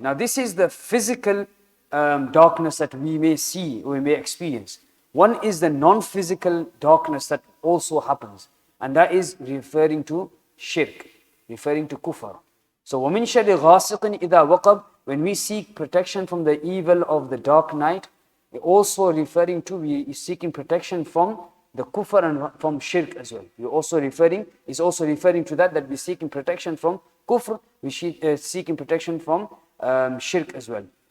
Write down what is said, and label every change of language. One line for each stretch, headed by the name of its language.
English: Now this is the physical darkness that we may see, or we may experience. One is the non-physical darkness that also happens, and that is referring to shirk, referring to kufr.
Arabic: So وَمِن شَرِّ غَاسِقٍ إِذَا وَقَبْ.
English: When we seek protection from the evil of the dark night, we're also referring to, we are seeking protection from the kufr and from shirk as well. It's also referring to that we're seeking protection from kufr, we're seeking protection from shirk as well.